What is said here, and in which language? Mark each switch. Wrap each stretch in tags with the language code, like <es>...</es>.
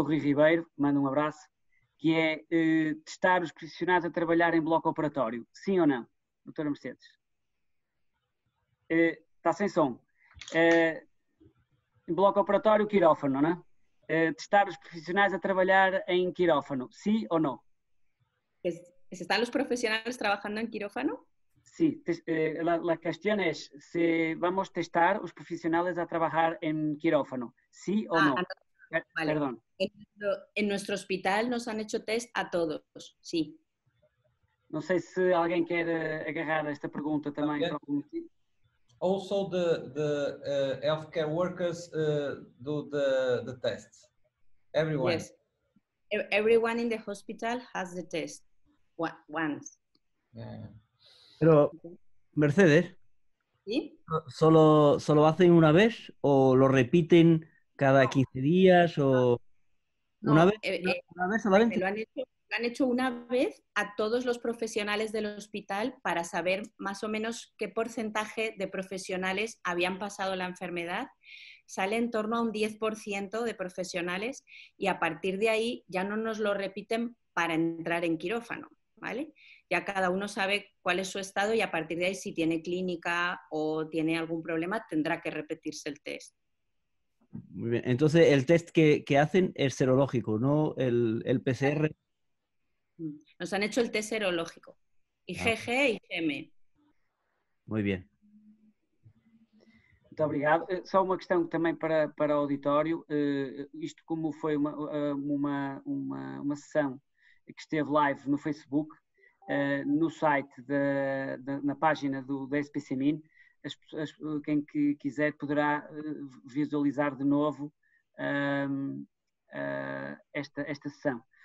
<pt>Rui Ribeiro, manda um abraço, que é testar os profissionais a trabalhar em bloco operatório. Sim ou não, doutora Mercedes? Está sem som. Em bloco operatório, quirófano, não é? Testar os profissionais a trabalhar em quirófano. Sim ou não?</pt> <es>¿Están los profesionales trabajando en quirófano? Sí, la cuestión es si vamos a testar los profesionales a trabajar en quirófano, ¿sí o no? Vale. Perdón. En nuestro hospital nos han hecho test a todos, sí.</es> <pt>Não sei se alguém quer agarrar esta pergunta também.</pt> <en>Okay. Also the healthcare workers do the tests. Everyone. Yes. Everyone in the hospital has the test once. Yeah.</en> <es>Pero, Mercedes, ¿Sí? ¿solo hacen una vez o lo repiten cada 15 días o una vez solamente? Lo han hecho una vez a todos los profesionales del hospital para saber más o menos qué porcentaje de profesionales habían pasado la enfermedad. Sale en torno a un 10% de profesionales y a partir de ahí ya no nos lo repiten para entrar en quirófano, ¿vale? Ya cada uno sabe cuál es su estado y a partir de ahí si tiene clínica o tiene algún problema tendrá que repetirse el test. Muy bien. Entonces el test que hacen es serológico, ¿no? El PCR. Nos han hecho el test serológico, IgG e IgM. Muy bien.</es> <pt>Muito obrigado. Só uma questão também para o auditório. Isto como foi uma sessão que esteve live no Facebook, no site, na página da SPCMIN, quem quiser poderá visualizar de novo esta sessão.</pt>